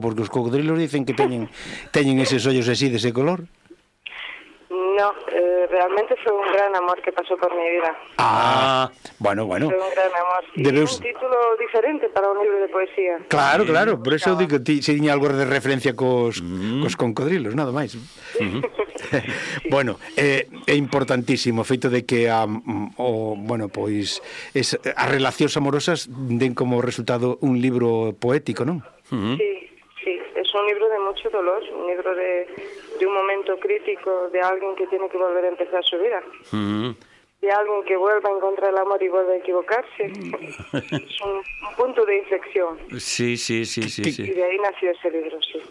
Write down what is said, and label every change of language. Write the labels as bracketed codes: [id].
[gl] Porque os cocodrilos dicen que teñen esos ollos así, de ese color. [es] No, realmente fue un gran amor que pasó por mi vida. Ah, bueno. Fue un gran amor. Un título diferente para un libro de poesía. Claro, sí. [gl] Claro, por eso digo, si tiña algo de referencia cos cocodrilos, nada máis. Bueno, é importantísimo o feito de que as relacións amorosas den como resultado un libro poético, non? [es] Sí, es un libro de mucho dolor, un libro de un momento crítico de alguien que tiene que volver a empezar su vida. De alguien que vuelva a encontrar el amor y vuelva a equivocarse. Es un punto de inflexión. Sí. Y de ahí nació ese libro, sí.